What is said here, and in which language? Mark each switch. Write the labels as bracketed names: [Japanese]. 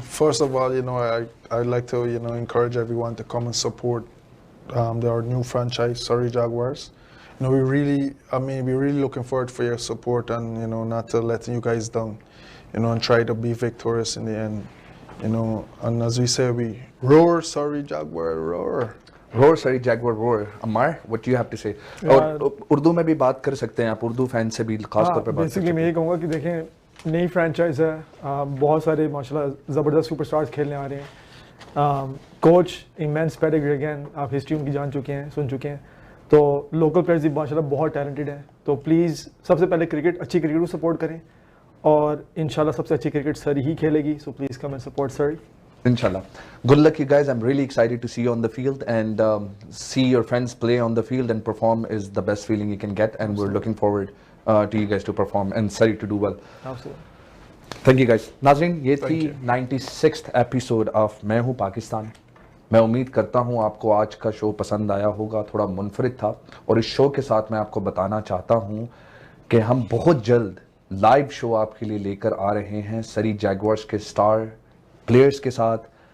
[English] First of all, I'd like to, encourage everyone to come and support our new franchise, Surrey Jaguars. We're really looking forward for your support and, not to let you guys down, and try to be victorious in the end, and as we say, we roar, Surrey Jaguar, roar. Roar, Surrey Jaguar, roar. Amar, what do you have to say? [Hindi] और उर्दू में भी बात कर सकते हैं आप, Urdu fan से भी खास तौर पे बात कर सकते हैं। बेसिकली मैं ये कहूँगा कि देखें नई फ्रेंचाइज है, बहुत सारे माशाल्लाह ज़बरदस्त सुपरस्टार्स खेलने आ रहे हैं, कोच इमेंस पेडिग्री अगेन, आप हिस्ट्री उनकी जान चुके हैं, सुन चुके हैं, तो लोकल प्लेयर्स भी माशाल्लाह बहुत टैलेंटेड हैं, तो प्लीज़ सबसे पहले अच्छी क्रिकेट को सपोर्ट करें और इंशाल्लाह सबसे अच्छी क्रिकेट सरी ही खेलेगी, [English] So please come and support Surrey. Inshallah. Good luck, you guys. I'm really excited to see you on the field and see your friends play on the field and perform is the best feeling you can get. And Absolutely. We're looking forward to you guys to perform and Surrey to do well. Absolutely. Thank you guys. [Hindi] नाज़रीन, ये थी [English] 96th episode of [Hindi] मैं हूँ पाकिस्तान। मैं उम्मीद करता हूँ आपको आज का शो पसंद आया होगा, थोड़ा मुनफरिद था और इस शो के साथ मैं आपको बताना चाहता हूँ कि हम बहुत जल्द लाइव शो आपके लिए लेकर आ रहे हैं सरी जैगुआर्स के स्टार प्लेयर्स के साथ।